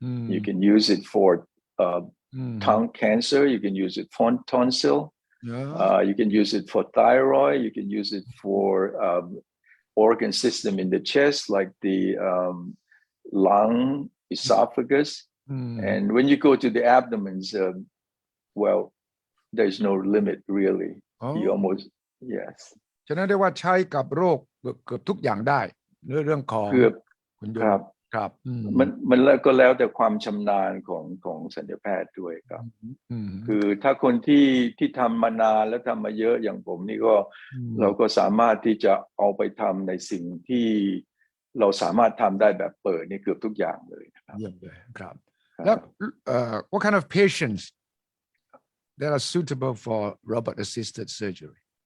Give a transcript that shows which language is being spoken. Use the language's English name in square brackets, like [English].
[English] You can use it for tongue cancer, you can use it for tonsil.You can use it for thyroid. You can use it for organ system in the chest, like the lung, esophagus. And when you go to the abdomens, well, there's no limit really. You almost yes. [Thai] ฉะนั้นได้ว่าใช้กับโรคเกือบทุกอย่างได้เรื่องของหุ่นยนต์ครับ มันก็แล้วแต่ความชำนาญของศัลยแพทย์ด้วยครับคือถ้าคนที่ทำมานานแล้วทำมาเยอะอย่างผมนี่ก็เราก็สามารถที่จะเอาไปทำในสิ่งที่เราสามารถทำได้แบบเปิดนี่เกือบทุกอย่างเลยนะครับ เยี่ยมเลยครับแล้ว [English] what kind of patients that are suitable for robot assisted surgery?